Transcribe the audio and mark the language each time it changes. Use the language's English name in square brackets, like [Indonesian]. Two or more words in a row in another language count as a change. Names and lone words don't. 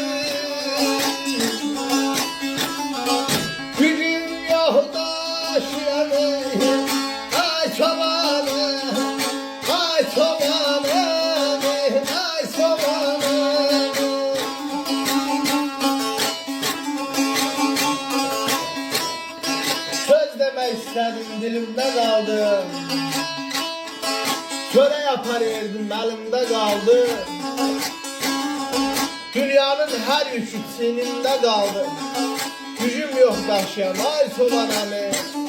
[Azerbaijani] Gücüm yox daşıyam, ay çobanım, ay çobanım, ay çobanım. Söz demək istədim, dilimdə qaldı. [Turkish] Çöre yapar yerdim, elimde kaldı. Dünyanın her yükü sinimde kaldı. Gücüm yok daşıyan, ay çobanamı.